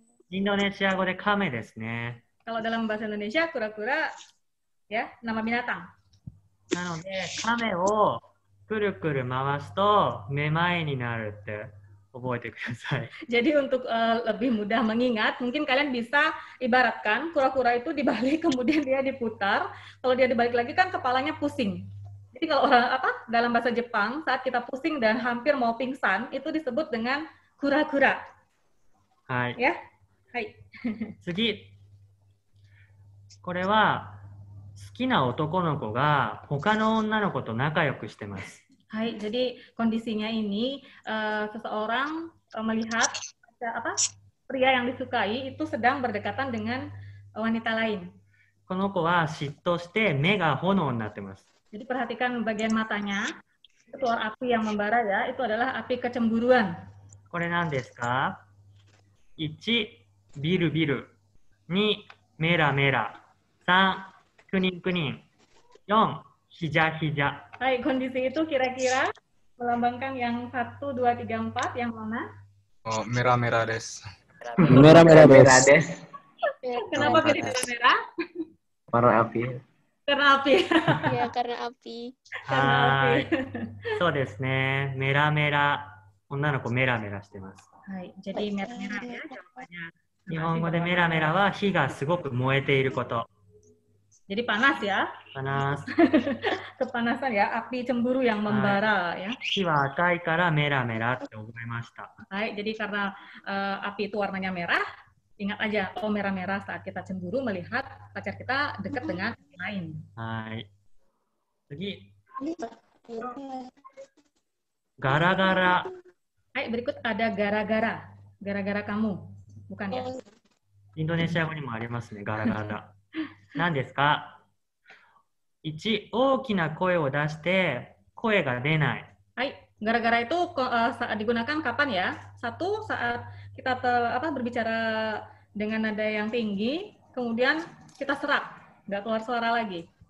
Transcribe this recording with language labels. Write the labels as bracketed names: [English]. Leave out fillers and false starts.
[Japanese] インドネシア語でカメですね。 [Indonesian] Kalau dalam bahasa Indonesia, kura-kura ya, nama binatang. [Japanese] なので、カメをくるくる回すとめまいになるって覚えてください。 [Indonesian] Jadi untuk lebih mudah mengingat, mungkin kalian bisa ibaratkan kura-kura itu dibalik kemudian dia diputar. Kalau dia dibalik lagi kan kepalanya pusing. Jadi kalau dalam bahasa Jepang saat kita pusing dan hampir mau pingsan itu disebut dengan kura-kura. [Japanese] はい。 [Indonesian] Ya, hai. [Japanese] 次。これは好きな男の子が他の女の子と仲良くしてます。 [Indonesian] Hai, jadi kondisinya ini seseorang melihat pria yang disukai itu sedang berdekatan dengan wanita lain. [Japanese] この子は嫉妬して目が炎になってます。 [Indonesian] Jadi perhatikan bagian matanya, itu keluar api yang membara ya, itu adalah api kecemburuan. [Japanese] これ何ですか？1、ビルビル。 2、メラメラ。3、クニンクニン。 4、ヒジャヒジャ。 [Indonesian] Hai, kondisi itu kira-kira melambangkan yang 1, 2, 3, 4, yang mana? Oh, merah-merah des. Merah-merah Merah [Japanese] des. des. [Indonesian] Kenapa pilih merah? Warna api. Karena api. Ya, karena api. [Japanese] はーい。そうですね。メラメラ。女の子メラメラしてます。 [Indonesian] Hai, jadi merah-merah ya jawabannya. [Japanese] 日本語でメラメラは火がすごく燃えていること。 [Indonesian] Jadi panas ya, [Japanese] かな。 [Indonesian] kepanasan ya, api cemburu yang membara ya. [Japanese] 火は赤いからメラメラって覚えました。 [Indonesian] Hai, jadi karena api itu warnanya merah, ingat aja, oh merah-merah saat kita cemburu melihat pacar kita dekat dengan yang lain. [Japanese] はい。次。ガラガラ。 [Indonesian] Hai, berikut ada gara-gara. Gara-gara kamu, bukan ya? [Japanese] インドネシア語にもありますね、ガラガラ。何ですか？ 1、大きな声を出して声が出ない。 [Indonesian] Hai, gara-gara itu saat digunakan kapan ya? Satu, saat kita berbicara dengan nada yang tinggi, kemudian kita serak, nggak keluar suara lagi.